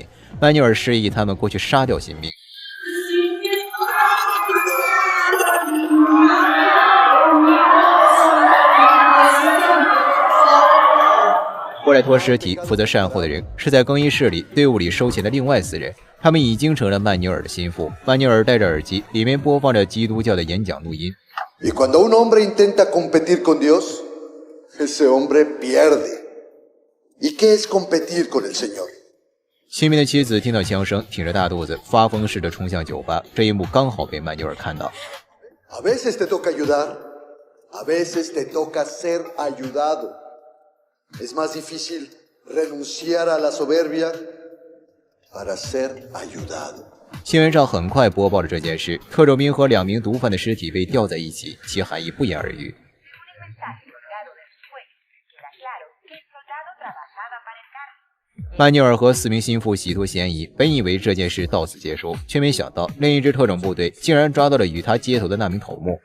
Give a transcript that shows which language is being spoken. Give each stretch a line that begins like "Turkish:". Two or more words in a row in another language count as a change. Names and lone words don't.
Chinese: 曼纽尔示意他们过去杀掉新兵。过来拖尸体、负责善后的人是在更衣室里队伍里收钱的另外4人，他们已经成了曼纽尔的心腹。曼纽尔戴着耳机，里面播放着基督教的演讲录音。
Spanish: Y cuando un hombre intenta competir con Dios, ese hombre pierde. ¿Y qué es competir con el Señor?
Chinese: 新兵的妻子听到枪声，挺着大肚子，发疯似的冲向酒吧。这一幕刚好被曼纽尔看到。
Spanish: A veces te toca ayudar, a veces te toca ser ayudado.Es más difícil renunciar a la soberbia para ser ayudado.
Chinese: 新闻上很快播报了这件事，特种兵和2名毒贩的尸体被吊在一起，其含义不言而喻。曼纽尔和4名心腹洗脱嫌疑，本以为这件事到此结束，却没想到另一支特种部队竟然抓到了与他接头的那名头目。